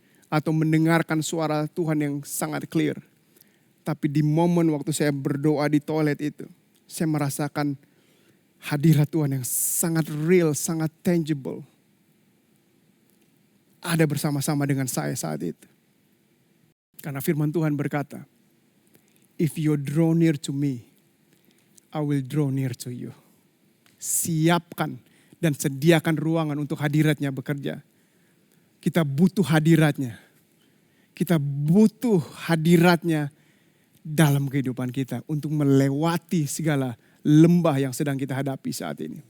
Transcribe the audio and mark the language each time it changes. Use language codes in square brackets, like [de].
[id] Atau mendengarkan suara Tuhan yang sangat clear. Tapi di momen waktu saya berdoa di toilet itu, saya merasakan hadirat Tuhan yang sangat real, sangat tangible. Ada bersama-sama dengan saya saat itu. Karena firman Tuhan berkata, [en] if you draw near to me, I will draw near to you. [id] Siapkan dan sediakan ruangan untuk hadiratnya bekerja. Kita butuh hadiratnya. Kita butuh hadiratnya dalam kehidupan kita untuk melewati segala lembah yang sedang kita hadapi saat ini.